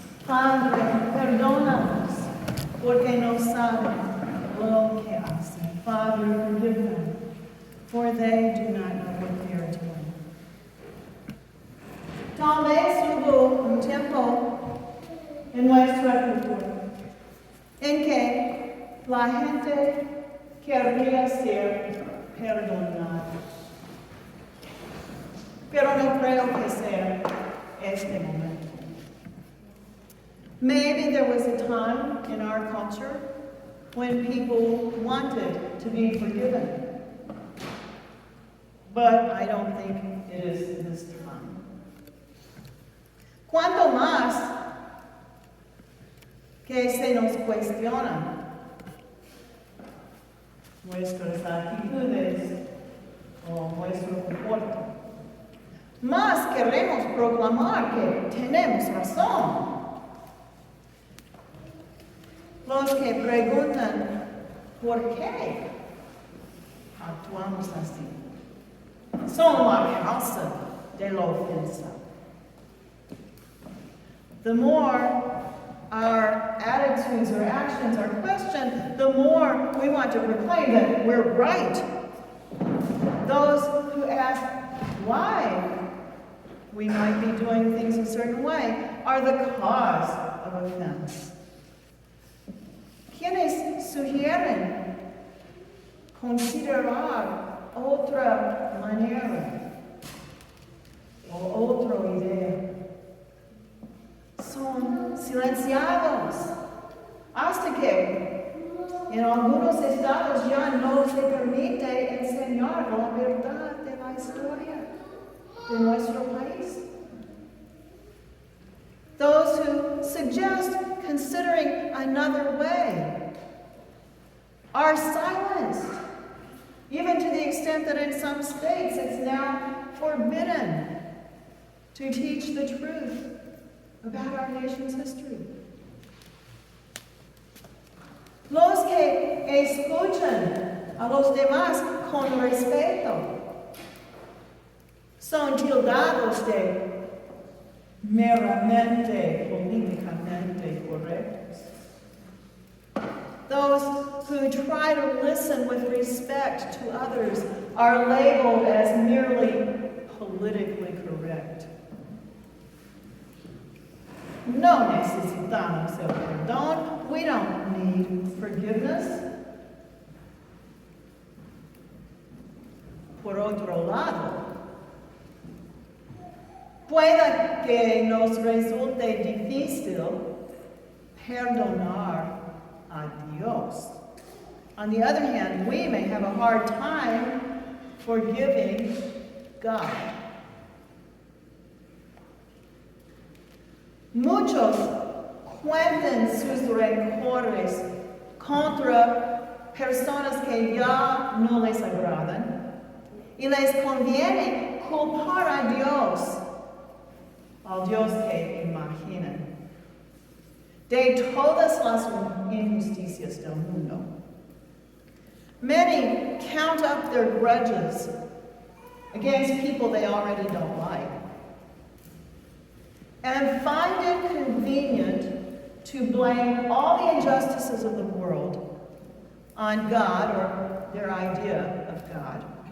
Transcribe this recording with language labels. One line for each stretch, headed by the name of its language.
Spanish: Padre, perdónanos, porque no saben lo que hacen.
English: Father, forgive them, for they do not know what they are doing.
Spanish: Tal vez hubo un tiempo en nuestra cultura en que la gente querría ser perdonada. Pero no creo que sea este momento.
English: Maybe there was a time in our culture when people wanted to be forgiven. But I don't think it is this time.
Spanish: Cuanto más que se nos cuestionan nuestras actitudes o nuestro comportamiento, más queremos proclamar que tenemos razón. Los que preguntan por qué actuamos así son la causa de la ofensa.
English: The more our attitudes or actions are questioned, the more we want to proclaim that we're right. Those who ask why we might be doing things a certain way are the cause of offense.
Spanish: Quienes sugieren considerar otra manera o otra idea son silenciados hasta que en algunos estados ya no se permite enseñar la verdad de la historia de nuestro país.
English: Those who suggest considering another way are silenced, even to the extent that in some states it's now forbidden to teach the truth about our nation's history.
Spanish: Los que escuchan a los demás con respeto son tildados de meramente políticamente correctos.
English: Those who try to listen with respect to others are labeled as merely politically correct.
Spanish: No necesitamos el perdón.
English: We don't need forgiveness.
Spanish: Por otro lado, puede que nos resulte difícil perdonar a Dios.
English: On the other hand, we may have a hard time forgiving God.
Spanish: Muchos cuentan sus rencores contra personas que ya no les agradan y les conviene culpar a Dios, al Dios que imaginan, de todas las injusticias del mundo.
English: Many count up their grudges against people they already don't like and find it convenient to blame all the injustices of the world on God or their idea of God.